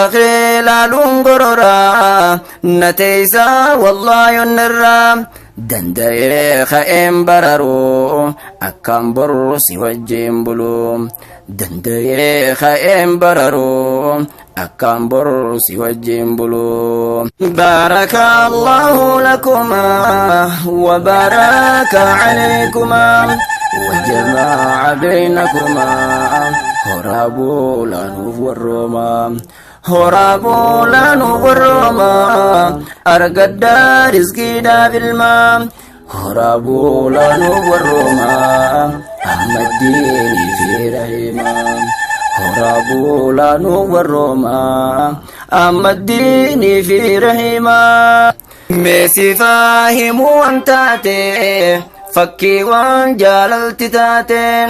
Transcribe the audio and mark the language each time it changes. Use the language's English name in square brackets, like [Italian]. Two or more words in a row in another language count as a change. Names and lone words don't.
[Oromo] kee laaluun gororaa nateeysaa wallaahi onnirraa danda'ee ka'een bararu akkaan boru si wajjin bulu danda'ee ka'een bararu akkaan boru si wajjin bulu [Arabic] بارك الله لكما وبارك عليكما وجمع بينكما [Oromo] horaabuu laanuuf warrooma horaabuu laanuuf warrooma argaddaa rizqiidhaaf ilmaa horaabuu laanuuf warrooma ahmaddiinii fi rahimaa horaabuu laanuuf warrooma ahmaddiinii fi rahimaa meesifaa himuu waan taate fakkii waan jaalalti taate